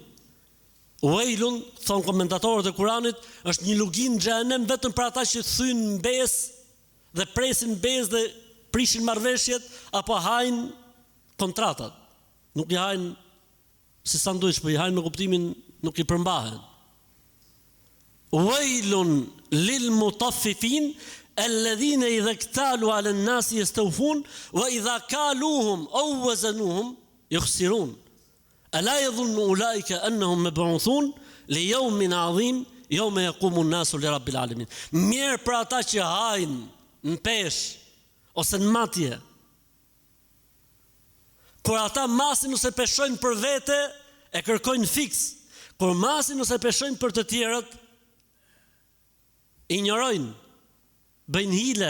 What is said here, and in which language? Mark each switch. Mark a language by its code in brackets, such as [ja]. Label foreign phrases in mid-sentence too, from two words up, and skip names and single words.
[sq] Wailun, thon komentatorët e Kuranit, është një lugin në xhenem vetëm për ata që thyn besë dhe presin besë dhe prishin marrëveshjet apo hajnë kontratat. Nuk i hajnë si sanduiç, po i hajnë me kuptimin nuk i përmbahen. [ar] ويل للمطففين الذين إذا اكتالوا على الناس يستوفون وإذا كالوهم أو وزنوهم يخسرون. ألا يظن أولئك أنهم مبعوثون ليوم عظيم يوم يقوم الناس لرب العالمين. [sq] Mirë për ata që hajnë në peshë ose në matje. Kur ata masin ose peshojnë për vete, e kërkojnë fiks. Kur masin ose peshojnë për të tjerët, injorojnë, bëjnë hile.